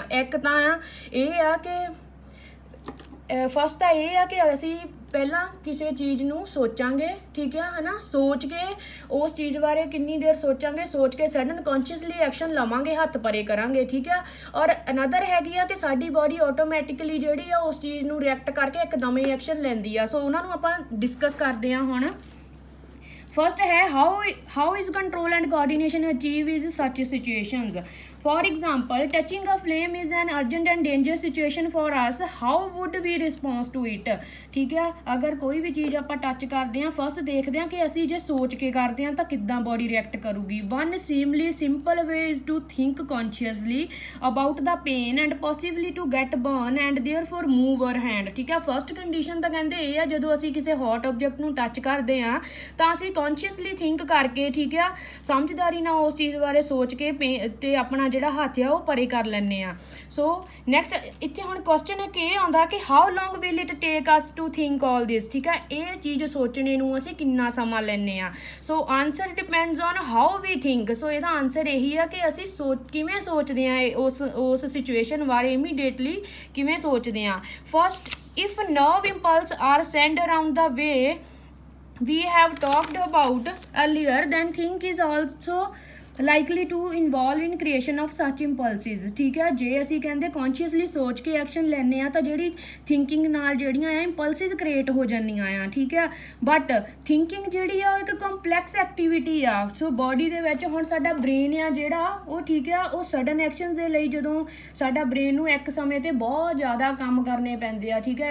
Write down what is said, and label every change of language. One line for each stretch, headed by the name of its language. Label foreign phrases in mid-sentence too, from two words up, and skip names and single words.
Punjabi: ਇੱਕ ਤਾਂ ਇਹ ਆ ਕਿ ਫਸਟ ਤਾਂ ਇਹ ਆ ਕਿ ਅਸੀਂ ਪਹਿਲਾਂ ਕਿਸੇ ਚੀਜ਼ ਨੂੰ ਸੋਚਾਂਗੇ ਠੀਕ ਹੈ ਹੈ ਨਾ ਸੋਚ ਕੇ ਉਸ ਚੀਜ਼ ਬਾਰੇ ਕਿੰਨੀ ਦੇਰ ਸੋਚਾਂਗੇ ਸੋਚ ਕੇ
English: sudden consciously action
Punjabi: ਲਵਾਂਗੇ ਹੱਥ ਪਰੇ ਕਰਾਂਗੇ ਠੀਕ ਹੈ। ਔਰ ਅਨਦਰ ਹੈਗੀ ਆ ਕਿ ਸਾਡੀ
English: body automatically
Punjabi: ਜਿਹੜੀ ਆ ਉਸ ਚੀਜ਼ ਨੂੰ ਰਿਐਕਟ ਕਰਕੇ ਇੱਕਦਮ ਹੀ ਐਕਸ਼ਨ ਲੈਂਦੀ ਆ। ਸੋ ਉਹਨਾਂ ਨੂੰ ਆਪਾਂ ਡਿਸਕਸ ਕਰਦੇ ਹਾਂ ਹੁਣ।
English: ਫਸਟ ਹੈ how is control and coordination achieved in such situations। For example, touching a flame is an urgent and dangerous situation for us. How would we respond to it?
Punjabi: ਠੀਕ ਹੈ ਅਗਰ ਕੋਈ ਵੀ ਚੀਜ਼ ਆਪਾਂ ਟੱਚ ਕਰਦੇ ਹਾਂ ਫਸਟ ਦੇਖਦੇ ਹਾਂ ਕਿ ਅਸੀਂ ਜੇ ਸੋਚ ਕੇ ਕਰਦੇ ਹਾਂ ਤਾਂ ਕਿੱਦਾਂ
English: body react
Punjabi: ਕਰੂਗੀ।
English: One seemingly simple way is to think consciously about the pain and possibly to get burn and therefore move our hand।
Punjabi: ਠੀਕ ਹੈ
English: first condition
Punjabi: ਤਾਂ ਕਹਿੰਦੇ ਇਹ ਆ ਜਦੋਂ ਅਸੀਂ ਕਿਸੇ
English: hot object
Punjabi: ਨੂੰ ਟੱਚ ਕਰਦੇ ਹਾਂ ਤਾਂ ਅਸੀਂ
English: consciously think
Punjabi: ਕਰਕੇ ਠੀਕ ਆ ਸਮਝਦਾਰੀ ਨਾਲ ਉਸ ਚੀਜ਼ ਬਾਰੇ ਸੋਚ ਕੇ ਤੇ ਆਪਣਾ ਜਿਹੜਾ ਹੱਥ ਆ ਉਹ ਪਰੇ ਕਰ ਲੈਂਦੇ ਆ।
English: so next
Punjabi: ਇੱਥੇ ਹੁਣ
English: ਕੁਐਸਚਨ
Punjabi: ਇੱਕ ਇਹ ਆਉਂਦਾ ਕਿ
English: how long will it take us to think all this.
Punjabi: ਠੀਕ ਆ ਇਹ ਚੀਜ਼ ਸੋਚਣੇ ਨੂੰ ਅਸੀਂ ਕਿੰਨਾ ਸਮਾਂ ਲੈਂਦੇ ਆ।
English: so answer depends on how we think.
Punjabi: ਸੋ ਇਹਦਾ ਆਨਸਰ ਇਹੀ ਆ ਕਿ ਅਸੀਂ ਕਿਵੇਂ ਸੋਚਦੇ ਆ ਉਸ ਸਿਚੁਏਸ਼ਨ ਬਾਰੇ ਇਮੀਡੀਏਟਲੀ ਕਿਵੇਂ ਸੋਚਦੇ ਆ।
English: first if nerve impulse are send around the way we have talked about earlier then think is also likely to involve in creation of such impulses।
Punjabi: ਠੀਕ ਹੈ ਜੇ ਅਸੀਂ ਕਹਿੰਦੇ ਕੌਨਸ਼ੀਅਸਲੀ ਸੋਚ ਕੇ ਐਕਸ਼ਨ ਲੈਂਦੇ ਆ ਤਾਂ ਜਿਹੜੀ ਥਿੰਕਿੰਗ ਨਾਲ ਜਿਹੜੀਆਂ ਆ
English: impulses create
Punjabi: ਹੋ ਜਾਂਦੀਆਂ ਆ ਠੀਕ ਹੈ।
English: but thinking
Punjabi: ਜਿਹੜੀ ਆ ਇੱਕ
English: complex activity
Punjabi: ਆ। ਸੋ ਬੋਡੀ ਦੇ ਵਿੱਚ ਹੁਣ ਸਾਡਾ ਬ੍ਰੇਨ ਆ ਜਿਹੜਾ ਉਹ ਠੀਕ ਆ ਉਹ
English: sudden action
Punjabi: ਦੇ ਲਈ ਜਦੋਂ ਸਾਡਾ ਬ੍ਰੇਨ ਨੂੰ ਇੱਕ ਸਮੇਂ ਤੇ ਬਹੁਤ ਜ਼ਿਆਦਾ ਕੰਮ ਕਰਨੇ ਪੈਂਦੇ ਆ ਠੀਕ ਹੈ।